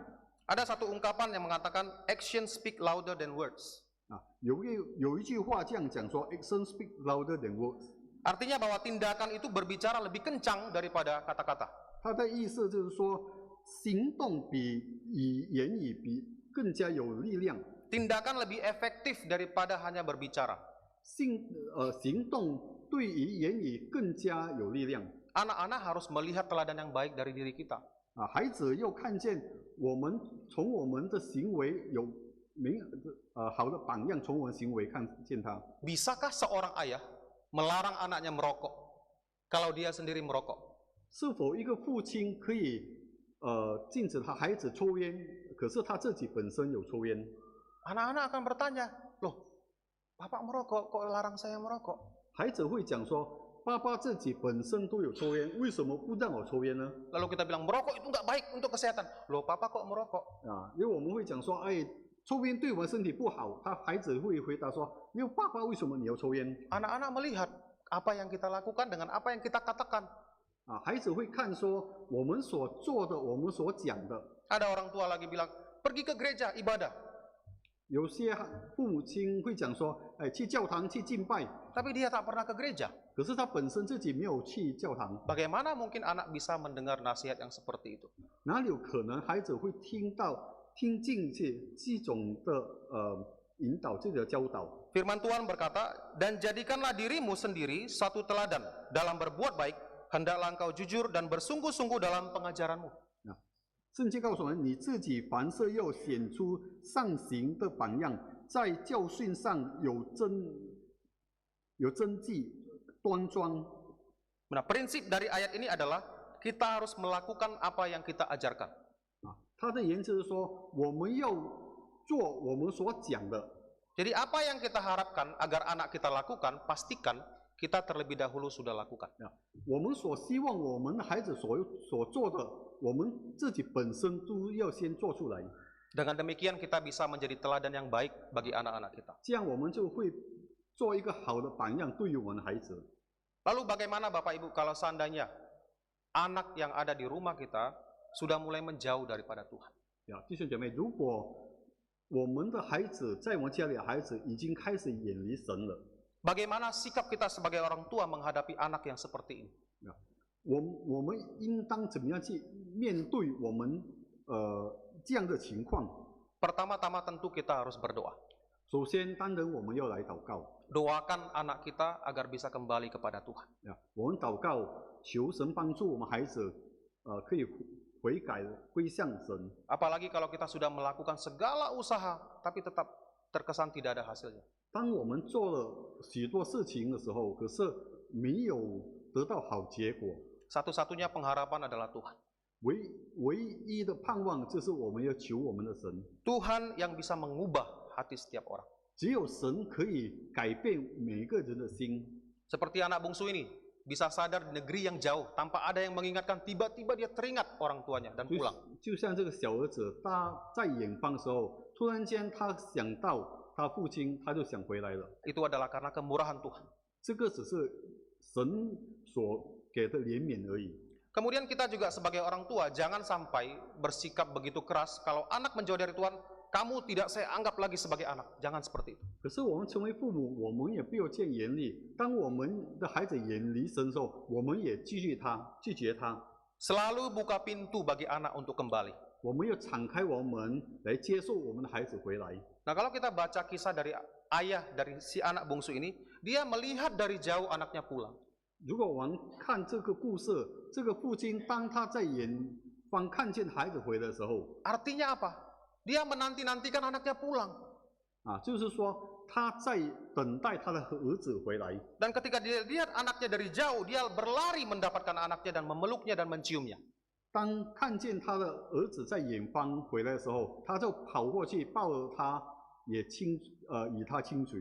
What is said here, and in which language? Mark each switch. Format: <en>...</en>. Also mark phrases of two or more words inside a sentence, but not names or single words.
<id>Ada satu ungkapan yang mengatakan</id> <en>action speak louder than words.</en> <zh>有一句话这样讲说 ，</zh> <en>action speak louder than words。</en> <id>Artinya bahwa tindakan itu berbicara lebih kencang daripada kata-kata.</id> <zh>他的意思就是说，行动比言语更加有力量。</zh> <id>Tindakan lebih efektif daripada hanya berbicara.</id> <zh>行动对于言语更加有力量。</zh> <id>Anak-anak harus melihat teladan yang baik dari diri kita.</id> <zh>孩子要看见从我们的行为有好的榜样，从我们行为看见他。</zh> <id>Bisakah seorang ayah melarang anaknya merokok kalau dia sendiri merokok?</id> <zh>是否一个父亲可以禁止他孩子抽烟，可是他自己本身有抽烟？</zh> <id>Anak-anak akan bertanya, loh, bapak merokok, kok larang saya merokok?</id> <zh>孩子会讲说，爸爸自己本身都有抽烟，为什么不让我抽烟呢？</zh> <id>Lalu kita bilang merokok itu nggak baik untuk kesehatan. Loh, papa kok merokok?</id> <zh>因为我们会讲说，哎，抽烟对我们身体不好。孩子会回答说，因为爸爸为什么你要抽烟？</zh> <id>Anak-anak melihat apa yang kita lakukan dengan apa yang kita katakan.</id> <zh>孩子会看说我们所做的，我们所讲的。</zh> <id>Ada orang tua lagi bilang, pergi ke gereja ibadah.</id> <zh>有些父母亲会讲说，哎，去教堂去敬拜，</zh> <id>Tapi dia tak pernah ke gereja.</id> <zh>可是他本身自己没有去教堂，</zh> <id>Bagaimana mungkin anak bisa mendengar nasihat yang seperti itu?</id> <zh>哪里有可能孩子会听进去这种的引导，这个教导？</zh> <id>Firman Tuhan berkata, dan jadikanlah dirimu sendiri satu teladan dalam berbuat baik, hendaklah engkau jujur dan bersungguh-sungguh dalam pengajaranmu.</id> <zh>圣经告诉我们，你自己凡事要显出上行的榜样，在教训上有真纪端庄。</zh> <id>Nah, prinsip dari ayat ini adalah kita harus melakukan apa yang kita ajarkan.</id> <zh>他的原则是说，我们要做我们所讲的。</zh> <id>Jadi apa yang kita harapkan agar anak kita lakukan, pastikan kita terlebih dahulu sudah lakukan.</id> <zh>我们所希望我们的孩子所做的，我们自己本身都要先做出来。</zh> <id>Dengan demikian kita bisa menjadi teladan yang baik bagi anak-anak kita.</id> <zh>这样我们就会做一个好的榜样，对于我们的孩子。</zh> <id>Lalu bagaimana Bapak Ibu kalau seandainya anak yang ada di rumah kita sudah mulai menjauh daripada Tuhan?</id> <zh>弟兄姐妹，如果我们的孩子在我们家里的孩子已经开始远离神了，</zh> <id>Bagaimana sikap kita sebagai orang tua menghadapi anak yang seperti ini?</id> <zh>我们应当怎么样去面对我们这样的情况？</zh> <id>Pertama-tama tentu kita harus berdoa.</id> <zh>首先，当然我们要来祷告。</zh> <id>Doakan anak kita agar bisa kembali kepada Tuhan.</id> <zh>我们祷告，求神帮助我们孩子可以悔改归向神。</zh> <id>Apalagi kalau kita sudah melakukan segala usaha tapi tetap terkesan tidak ada hasilnya.</id> <zh>当我们做了许多事情的时候，可是没有得到好结果，</zh> <id>Satu-satunya pengharapan adalah Tuhan.</id> <zh>唯一的盼望就是我们要求我们的神。</zh> <id>Tuhan yang bisa mengubah hati setiap orang.</id> <zh>只有神可以改变每个人的心。</zh> <id>Seperti anak bungsu ini, bisa sadar di negeri yang jauh tanpa ada yang mengingatkan, tiba-tiba dia teringat orang tuanya dan pulang.</id> <zh>就像这个小儿子，他在远方的时候，突然间他想到他父亲，他就想回来了。</zh> <id>Itu adalah karena kemurahan Tuhan.</id> <zh>这个只是神所给的怜悯而已。</zh> <id>Kemudian kita juga sebagai orang tua jangan sampai bersikap begitu keras kalau anak menjauh dari Tuhan, kamu tidak saya anggap lagi sebagai anak. Jangan seperti itu.</id> <zh>可是我们成为父母，我们也不要见严厉。当我们的孩子远离神的时候，我们也拒绝他。</zh> <id>Selalu buka pintu bagi anak untuk kembali.</id> <zh>我们要敞开我们来接受我们的孩子回来。</zh> <id>Nah, kalau kita baca kisah dari ayah dari si anak bungsu ini, dia melihat dari jauh anaknya pulang.</id> <zh>如果我们看这个故事，这个父亲当他在远方看见孩子回来的时候，</zh> <id>Artinya apa? Dia menanti-nantikan anaknya pulang.</id> <zh>就是说他在等待他的儿子回来。</zh> <id>Dan ketika dia lihat anaknya dari jauh, dia berlari mendapatkan anaknya dan memeluknya dan menciumnya.</id> <zh>当看见他的儿子在远方回来的时候，他就跑过去抱着他，也与他亲嘴。</zh>